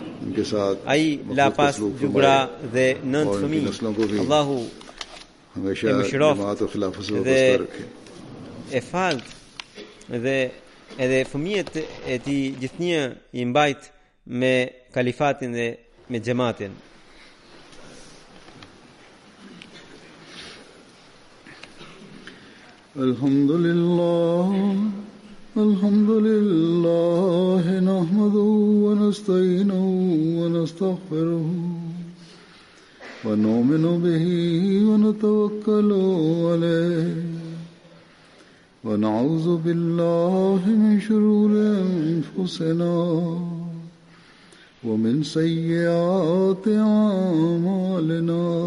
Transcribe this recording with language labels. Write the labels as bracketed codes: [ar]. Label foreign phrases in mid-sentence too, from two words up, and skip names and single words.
[sq] Ai la pas gjugra dhe 9 fëmijë. Allahu e mëshiroft dhe e falt dhe edhe fëmijët e tij gjithnjë i mbajt me kalifatin dhe me xhamatin. [ar] الحمد لله نحمده ونستعينه و نستغفره ونؤمن به ونتوكل عليه ونعوذ بالله من شرور أنفسنا ومن سيئات أعمالنا.